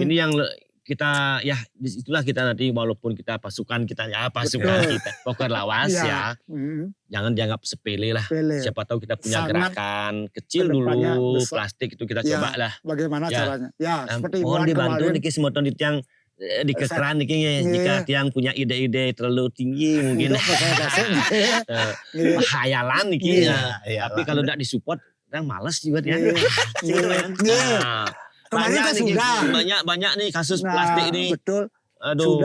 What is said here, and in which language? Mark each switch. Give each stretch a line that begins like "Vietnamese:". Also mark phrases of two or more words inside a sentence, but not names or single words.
Indonesian: Ini yang kita ya disitulah kita nanti walaupun kita pasukan kita ya pasukan Betul. kita pokoknya lawas ya Mm. jangan dianggap sepele lah. Sepele. Siapa tahu kita punya Sangat gerakan kecil kedepannya dulu besar. plastik itu kita Ya. coba lah. Bagaimana Ya. caranya? Ya, seperti Mohon bulan dibantu kemarin. niki semua di tiang di kekeran niki ya. Iya. Jika tiang punya ide-ide terlalu tinggi mungkin Untuk kasih. Iya. hayalan niki Iya. ya. Tapi kalau tidak disupport orang malas juga ya. Iya. Gitu kan. Iya. Nah, Kemarin kan niki, sudah. banyak nih kasus Nah, plastik ini. betul. Aduh,